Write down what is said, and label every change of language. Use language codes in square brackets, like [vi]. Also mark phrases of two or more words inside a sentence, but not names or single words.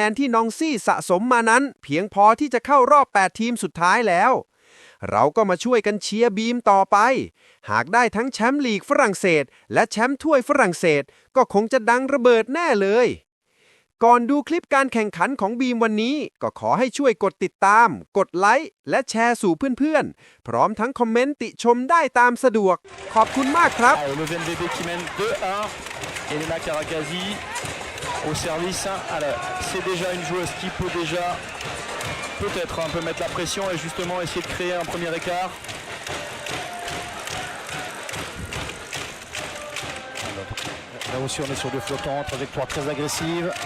[th] นที่นองซี่สะสมมานั้นเพียงพอที่จะเข้ารอบ8ทีมสุดท้ายแล้วเราก็มาช่วยกันเชียร์บีมต่อไปหากได้ทั้งแชมป์ลีกฝรั่งเศสและแชมป์ถ้วยฝรั่งเศสก็คงจะดังระเบิดแน่เลยก่อนดูคลิปการแข่งขันของบีมวันนี้ก็ขอให้ช่วยกดติดตามกดไลค์และแชร์สู่เพื่อนๆพร้อมทั้งคอมเมนต์ติชมได้ตามสะดวกขอบคุณมากครับ [fr] Le VNVB qui mène 2-1. Elena Karakazi au service. Alors, c'est déjà une joueuse qui peut déjà peut-être un peu mettre la pression et justement essayer de créer un premier écart. Là aussi on est sur du flottant, trajectoire très agressive.